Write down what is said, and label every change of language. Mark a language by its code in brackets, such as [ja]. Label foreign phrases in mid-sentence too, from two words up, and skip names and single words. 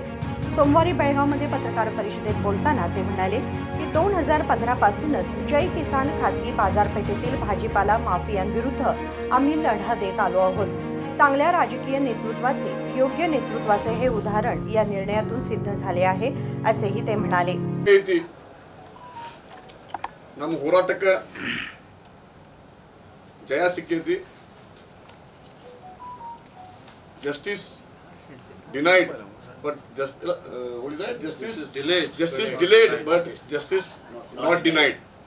[mr] सोमवारी बेळगावमध्ये पत्रकार परिषदेत बोलताना ते म्हणाले की 2015 पासूनच जय किसान खासगी बाजारपेठेतील भाजीपाला माफियांविरुद्ध आम्ही लढा देत आलो आहोत। चांगल्या राजकीय नेतृत्वाचे योग्य नेतृत्वाचे हे उदाहरण या निर्णयातून सिद्ध झाले आहे असेही ते म्हणाले। [kn] ನಮ್ಮ ಹೋರಾಟಕ್ಕೆ ಜಯ ಸಿಕ್ಕೈತಿ। [en] justice denied but justice delayed but justice not denied.